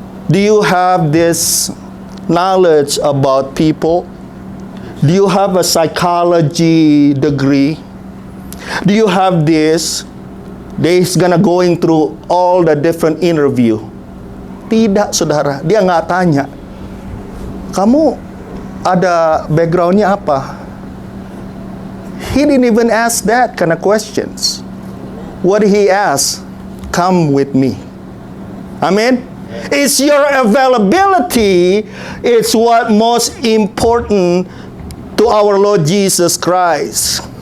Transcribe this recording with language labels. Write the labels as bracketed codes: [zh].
[en] Do you have this knowledge about people? Do you have a psychology degree? Do you have this?" He's gonna going through all the different interview. [id] Tidak, saudara. Dia nggak tanya, "Kamu ada backgroundnya apa?" [en] He didn't even ask that kind of questions. What did he ask? "Come with me." Amen. It's your availability. It's what most important to our Lord Jesus Christ.